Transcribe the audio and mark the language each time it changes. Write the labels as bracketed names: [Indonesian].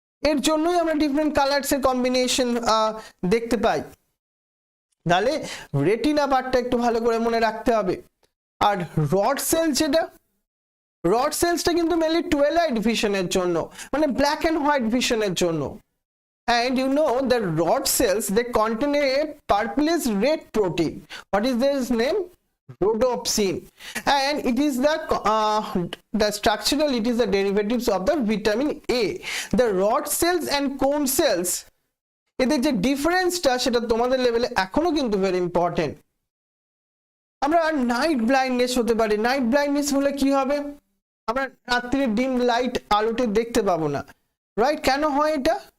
[Bangla] এর জন্যই আমরা ডিফারেন্ট কালারস এর কম্বিনেশন দেখতে পাই। তাহলে রেটিনা পার্টটা একটু ভালো করে মনে রাখতে হবে। আর রড সেল, যেটা রড সেলসটা কিন্তু মেনলি টুয়েলাইট ভিশনের জন্য, মানে ব্ল্যাক এন্ড হোয়াইট ভিশনের জন্য। [English] And you know the rod cells, they contain a purplish red protein. What is this name? Rhodopsin. And it is the structural, it is the derivatives of the vitamin A. The rod cells and cone cells, [Bangla] এদের যে ডিফারেন্সটা সেটা তোমাদের লেভেলে এখনো কিন্তু very important. আমরা night blindness হতে পারি। নাইট ব্লাইন্ডনেস হলে কি হবে? আমরা রাত্রিরে ডিম লাইট আলোতে দেখতে পাবো না, রাইট? কেন হয় এটা?